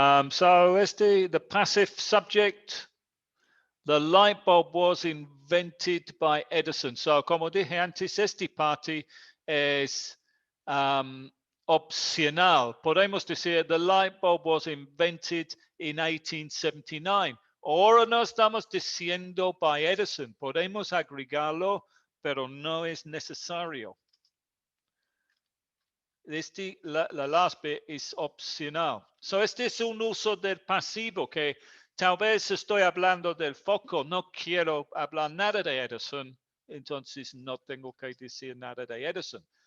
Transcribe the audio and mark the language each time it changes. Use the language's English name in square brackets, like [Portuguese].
[English] So the passive subject, the light bulb was invented by Edison. [Spanish] So como dije antes, esta parte es opcional. Podemos decir, [English] the light bulb was invented in 1879. [Spanish] Ahora no estamos diciendo [English] by Edison. [Spanish] Podemos agregarlo, pero no es necesario. La [English] last bit [Spanish] es opcional. So este es un uso del pasivo que tal vez estoy hablando del foco, no quiero hablar nada de Edison, entonces no tengo que decir nada de Edison.